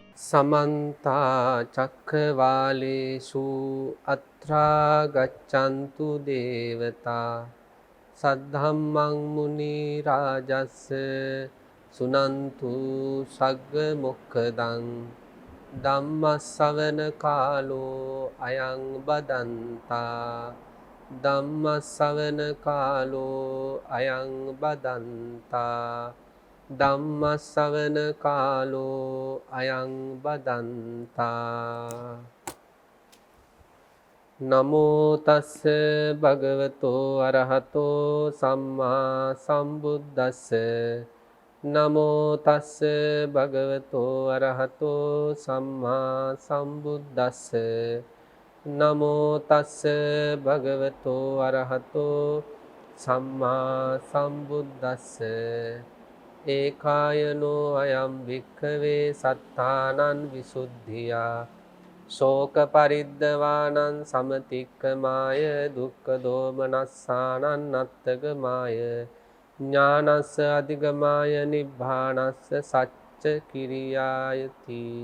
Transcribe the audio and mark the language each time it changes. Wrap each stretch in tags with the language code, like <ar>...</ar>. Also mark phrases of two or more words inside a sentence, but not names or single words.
<pi>समन्ता चक्रवालेषु अत्रा गच्छन्तु देवता सद्धम्मं मुनिराजस्य सुनन्तु सग्मुखदं ධම්මස්සවන කාලෝ අයං බදන්තා ධම්මස්සවන කාලෝ අයං බදන්තා ධම්මස්සවන කාලෝ අයං බදන්තා නමෝ තස්ස භගවතෝ අරහතෝ සම්මා සම්බුද්දස්ස නමෝ තස්ස භගවතෝ අරහතෝ සම්මා සම්බුද්දස්ස නමෝ තස්ස භගවතෝ අරහතෝ සම්මා සම්බුද්දස්ස ඒකායනෝ අයං වික්ඛවේ සත්තානං විසුද්ධියා ශෝක පරිද්දවානං සමතික්කමාය දුක්ඛ දෝමනස්සානං නත්තගමාය ඥානස්ස අධිගමාය නිබ්බානස්ස සච්ච කිරියායති.</pi>